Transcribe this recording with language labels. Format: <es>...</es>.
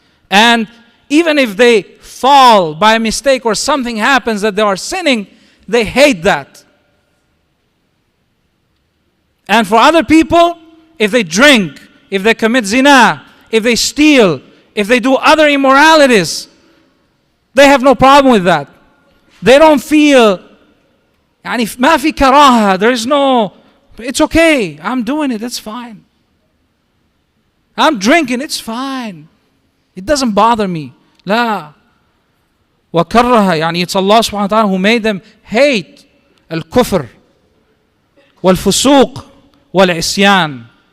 <en>And even if they fall by a mistake or something happens that they are sinning, they hate that. And for other people, if they drink, if they commit zina, if they steal, if they do other immoralities, They have no problem with that. They don't feel</en> <ar>يعني ما في كراهة.</ar> <en>There is no, it's okay, I'm doing it, it's fine. I'm drinking, it's fine. It doesn't bother me. لا.</en> <ar>وكره يعني</ar> <en>it's Allah subhanahu wa ta'ala who made them hate</en> <ar>الكفر والفسوق والعصيان.</ar>